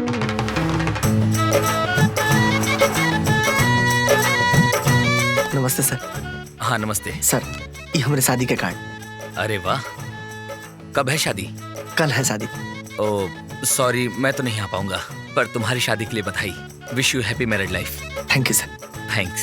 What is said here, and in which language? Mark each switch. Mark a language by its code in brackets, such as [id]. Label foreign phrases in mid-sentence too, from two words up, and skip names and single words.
[hi] नमस्ते सर। हाँ नमस्ते सर, ये हमारे शादी के कार्ड। अरे वाह, कब है शादी? कल है शादी। ओ सॉरी, मैं तो नहीं आ पाऊंगा, पर तुम्हारी शादी के लिए बधाई। [en] wish you happy married life. thank you sir. थैंक्स।